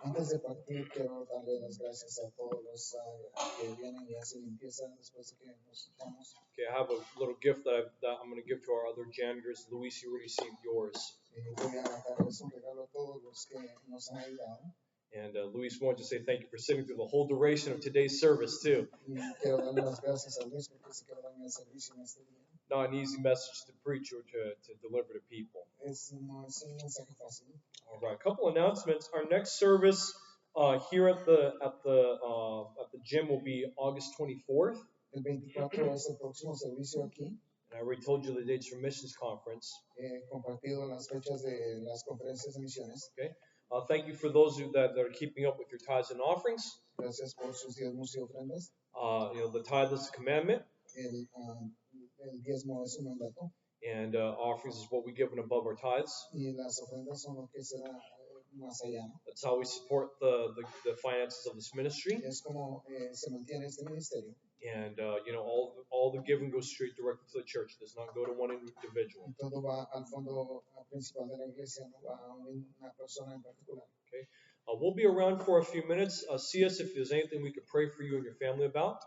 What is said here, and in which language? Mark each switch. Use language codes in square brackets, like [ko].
[es] Antes de partir, quiero darle las gracias a todos los que vienen y hacen limpieza después de que nos vamos. [en] Okay, I have a little gift that I'm going to give to our other janitors. Luis, you already received yours. [es] Voy a darles un regalo a todos los que nos han ayudado. [en] And Luis wanted to say thank you for sitting through the whole duration of today's service, too. [es] Y quiero darle las gracias a Luis porque se quedó en el servicio en este día. [en] Not an easy message to preach or to deliver to people. [es] No es un mensaje fácil. [en] All right, a couple announcements. Our next service here at the gym will be August 24th. [es] El 24 es el próximo servicio aquí. [en] And I already told you the dates for missions conference. [es] Compartido las fechas de las conferencias de misiones. [en] Okay. Thank you for those that are keeping up with your tithes and offerings. [es] Gracias por sus diezmos y ofrendas. [en] The tithe is a commandment. [es] El diezmo es un mandato. [en] And offerings is what we give and above our tithes. [es] Y las ofrendas son lo que será más allá. [en] That's how we support the finances of this ministry. [es] Es como se mantiene este ministerio. [en] And all the giving goes straight directly to the church. It does not go to one individual. [es] Y todo va al fondo principal de la iglesia, no va a una persona en particular. [en] Okay. We'll be around for a few minutes. See us if there's anything we could pray for you and your family about.